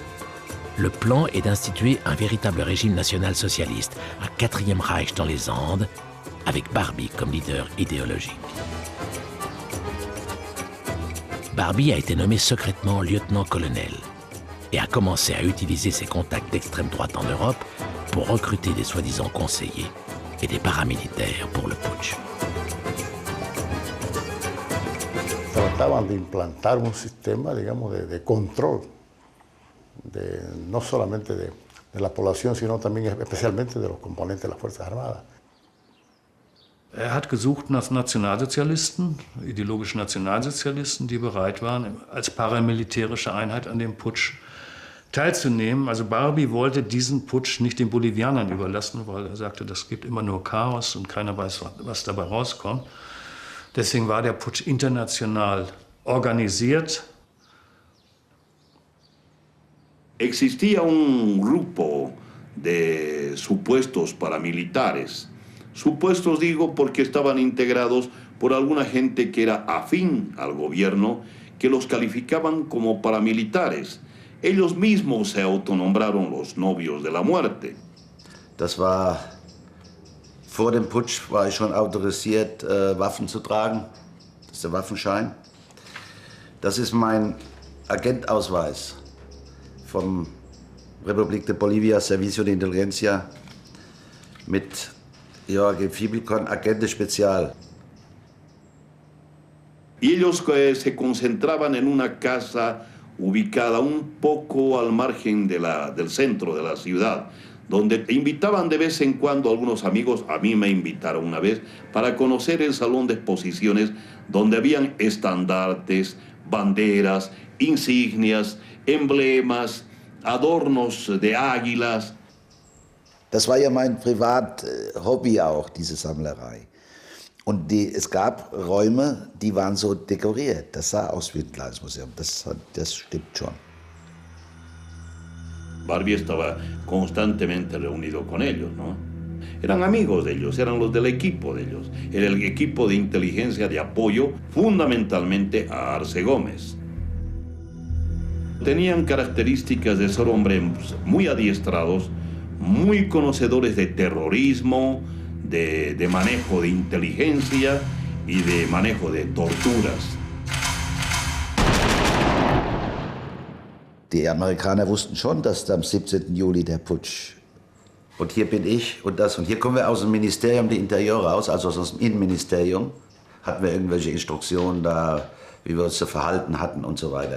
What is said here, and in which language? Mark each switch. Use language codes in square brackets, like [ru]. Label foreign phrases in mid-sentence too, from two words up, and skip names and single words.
[fr] Le plan est d'instituer un véritable régime national-socialiste, un 4e Reich dans les Andes, avec Barbie comme leader idéologique. Barbie a été nommé secrètement lieutenant-colonel et a commencé à utiliser ses contacts d'extrême droite en Europe pour recruter des soi-disant conseillers et des paramilitaires pour le putsch. [es] Trataban de implantar un sistema, digamos, de control, no solamente de la población, sino también especialmente de los componentes de las Fuerzas Armadas. [de] Er hat gesucht nach Nationalsozialisten, ideologischen Nationalsozialisten, die bereit waren, als paramilitärische Einheit an dem Putsch teilzunehmen. Also Barbie wollte diesen Putsch nicht den Bolivianern überlassen, weil er sagte, das gibt immer nur Chaos und keiner weiß, was dabei rauskommt. Deswegen war der Putsch international organisiert. [es] Existía un grupo de supuestos paramilitares. Supuestos digo porque estaban integrados por alguna gente que era afín al gobierno, que los calificaban como paramilitares. Ellos mismos se autonombraron los novios de la muerte. [de] Das war Vor dem Putsch war ich schon autorisiert, Waffen zu tragen. Das ist der Waffenschein. Das ist mein Agentausweis vom Republik de Bolivia, Servicio de Inteligencia, mit Joaquim Fibelcon, [es] agente especial. Y ellos se concentraban en una casa ubicada un poco al margen del centro de la ciudad, donde invitaban de vez en cuando a algunos amigos. A mí me invitaron una vez para conocer el salón de exposiciones, donde habían estandartes, banderas, insignias, emblemas, adornos de águilas. [de] Das war ja mein Privathobby auch, diese Sammlerei. Und es gab Räume, die waren so dekoriert. Das sah aus wie ein kleines Museum. Das stimmt schon. [es] Barbie estaba constantemente reunido con ellos, ¿no? Eran amigos de ellos, eran los del equipo de ellos. Era el equipo de inteligencia de apoyo fundamentalmente a Arce Gómez. Tenían características de ser hombres muy adiestrados, muy conocedores de terrorismo, de manejo de inteligencia y de manejo de torturas. [de] Die Amerikaner wussten schon, dass am 17. Juli der Putsch. Und hier bin ich und das. Und hier kommen wir aus dem Ministerium de Interior raus, also aus dem Innenministerium. Hatten wir irgendwelche Instruktionen da, wie wir uns zu verhalten hatten und so weiter.